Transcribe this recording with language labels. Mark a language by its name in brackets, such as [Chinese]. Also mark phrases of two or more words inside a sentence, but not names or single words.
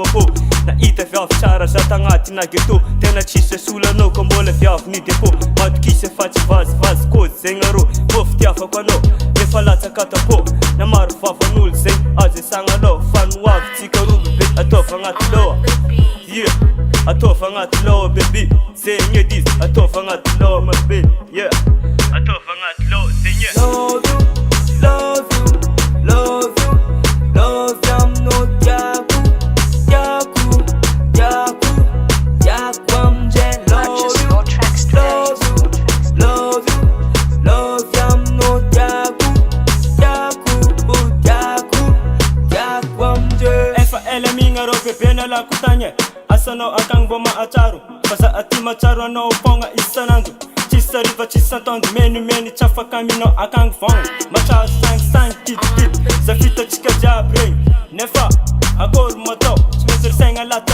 [Malagasy] apo nahita viavy tsara za tagnaty nageto tena tsisy solanao ka mbola viavy ny depo matokisy efa tsy vazivazy kody zegny arô mbô fitiavako anao efa latsaka tapo na maro vavan'olo zegny azy sagnanao fanoavitsika roby be ataova agnaty loha yeah ataova agnaty loha bebe zegny edy izy ataova agnaty loha mabe yeah ataova agnaty loha zegny yeah. [English] Love you, love you, love you, love you, I'm not yaku, yaku, yaku, yaku, I'm just Purchase love your tracks today. you, love you, love you, I'm not yaku, yaku, yaku, yaku, I'm just. [Malagasy] Efa ela minga ro bebe na lakutanye asanao akagny mbô mahatsaro fa za aty matsaro anao fogna isanandro tsisy ariva tsisy antoandro menimeny tsy afaka aminao akagny fogna matsaro sangisangy kitikity za fitatsika jiaby regny nefa akory matao tsy maintsy risaigna laty